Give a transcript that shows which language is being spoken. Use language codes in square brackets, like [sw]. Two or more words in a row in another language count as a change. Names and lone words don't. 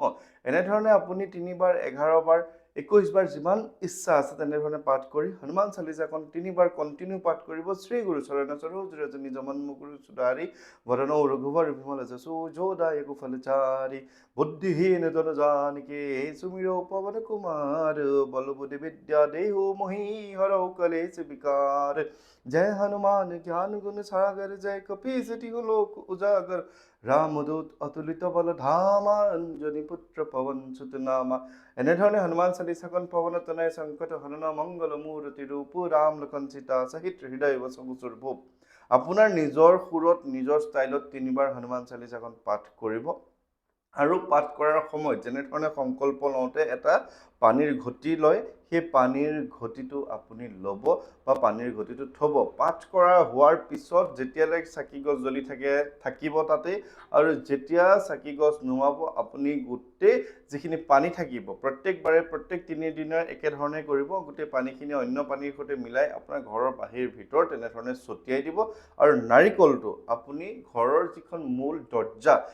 [as] এনেধৰণে আপুনি 3বাৰ, 11বাৰ, 21বাৰ যিমান ইচ্ছা আছে তেনেধৰণে পাঠ কৰি হনুমান চালিচাখন 3বাৰ কণ্টিনিউ পাঠ কৰিব। [awa] श्री गुरु चरण सरोज रज निज मन मुकुर सुधारि बरण रघुबर बिमल जसो जोदायक फलचारि बुद्धिहीन जन जानके সুমিरो পवन कुमार बल बुद्धि विद्या देहु मोहि हरौ कलेश विकार। जय हनुमान ज्ञान गुण सागर, जय कपीस तिहु लोक उजागर। रामदूत अतुलित बल धामा, अंजनी पुत्र पवन सुत नामा। এনেধৰণে হনুমান চালিচাখন पवन तनय संकट हरण मंगल मूर्ति रूप, राम लक्षण सीता सहित हृदय बसुर भूप। [as] আপোনাৰ নিজৰ সুৰত, নিজৰ ষ্টাইলত 3বাৰ হনুমান চালিচাখন পাঠ কৰিব। আৰু পাঠ কৰাৰ সময়ত যেনেধৰণে সংকল্প লওঁতে এটা পানীৰ ঘটি লয় সেই পানীৰ ঘটিটো আপুনি ল'ব বা পানীৰ ঘটিটো থ'ব পাঠ কৰা হোৱাৰ পিছত যেতিয়ালৈকে চাকি গছ জ্বলি থাকিব তাতে আৰু যেতিয়া চাকি গছ নুমাব আপুনি গোটেই যিখিনি পানী থাকিব প্ৰত্যেকবাৰে প্ৰত্যেক 3 দিনৰ একেধৰণে কৰিব গোটেই পানীখিনি অন্য পানীৰ সৈতে মিলাই আপোনাৰ ঘৰৰ বাহিৰ ভিতৰ তেনেধৰণে ছটিয়াই দিব আৰু নাৰিকলটো আপুনি ঘৰৰ যিখন মূল দৰ্জা